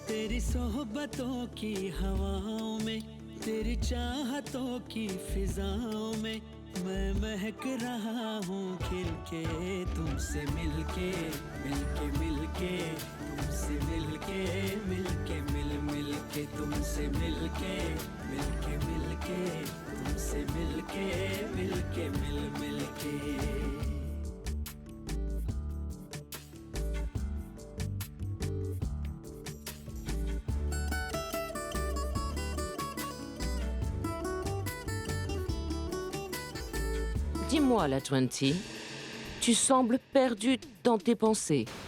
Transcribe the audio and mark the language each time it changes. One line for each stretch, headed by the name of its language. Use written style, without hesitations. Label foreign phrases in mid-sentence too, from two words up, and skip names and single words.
Hindi: तेरी सोहबतों की हवाओं में, तेरी चाहतों की फिजाओं में मैं महक रहा हूँ खिल के, तुमसे मिलके मिलके मिलके, तुमसे मिलके मिलके मिल के, तुमसे मिलके मिलके मिलके, तुमसे मिलके मिल के।
French: Dis-moi, Ladjuanti, tu sembles perdu dans tes pensées.